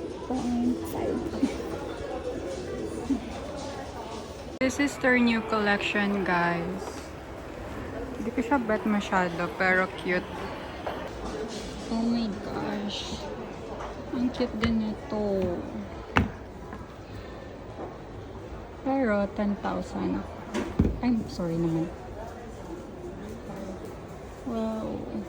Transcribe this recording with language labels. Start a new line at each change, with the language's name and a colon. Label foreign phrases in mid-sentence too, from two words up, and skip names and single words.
English: This is their new collection, guys.
Filipino: Hindi ko siya bet masyado, pero cute.
English: Oh my gosh.
Filipino: Ang cute din ito. Pero 10,000.
English: I'm sorry naman. Wow.